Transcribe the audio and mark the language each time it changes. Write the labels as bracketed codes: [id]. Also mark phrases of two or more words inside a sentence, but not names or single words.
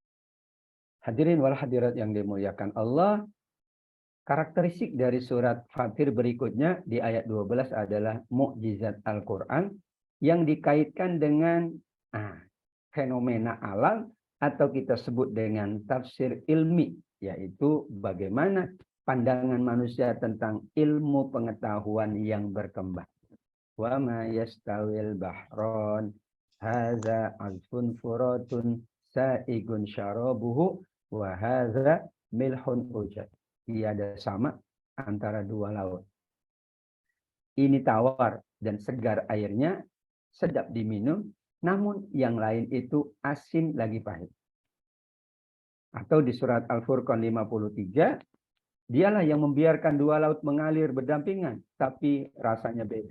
[ar] الحاضرين والحاضرات [id] yang dimuliakan Allah, karakteristik dari surat Fatir berikutnya di ayat 12 adalah mukjizat Al-Quran yang dikaitkan dengan fenomena alam atau kita sebut dengan tafsir ilmi, yaitu bagaimana pandangan manusia tentang ilmu pengetahuan yang berkembang. [ar] وما يستوي البحران هذا عذب فرات سائغ شرابه وهذا ملح أجاج. [id] Tiada sama antara dua laut. Ini tawar dan segar airnya, sedap diminum, namun yang lain itu asin lagi pahit. Atau di surat Al-Furqan 53, dialah yang membiarkan dua laut mengalir berdampingan, tapi rasanya beda.